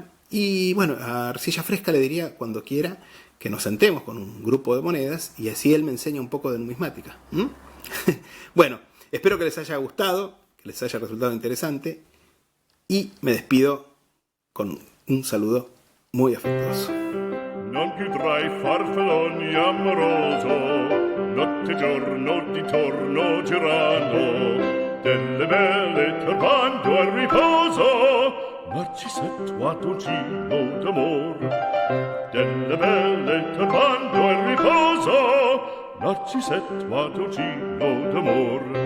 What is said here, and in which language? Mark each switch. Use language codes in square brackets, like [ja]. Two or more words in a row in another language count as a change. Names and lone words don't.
[es] Y bueno, a Arcilla Fresca le diría cuando quiera que nos sentemos con un grupo de monedas y así él me enseña un poco de numismática. Bueno, espero que les haya gustado. que les haya resultado interesante y me despido con un saludo muy afectuoso. [it] Non più tra i farfalloni amoroso, notte e giorno di torno girando, delle belle turbando al riposo, Narcisetto Adolgino d'amor. Delle belle turbando al riposo, Narcisetto Adolgino d'amor.